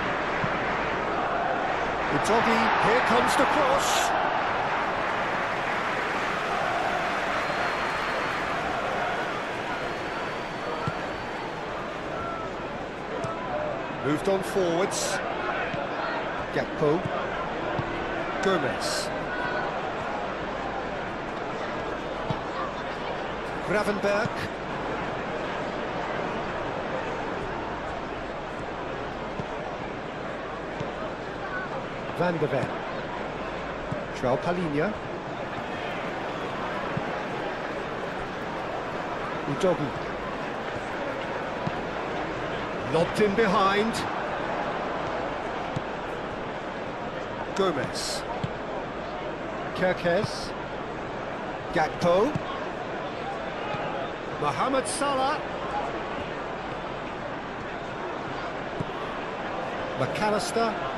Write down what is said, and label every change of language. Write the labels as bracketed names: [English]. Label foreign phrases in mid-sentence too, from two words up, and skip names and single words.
[English] Udogi, here comes the cross. Moved on forwards. Gakpo. Gomez. Gravenberg. Van de Ven. Palhinha. Udogu. Lobbed in behind. Gomez. Kirkes. Gakpo. Mohamed Salah. McAllister.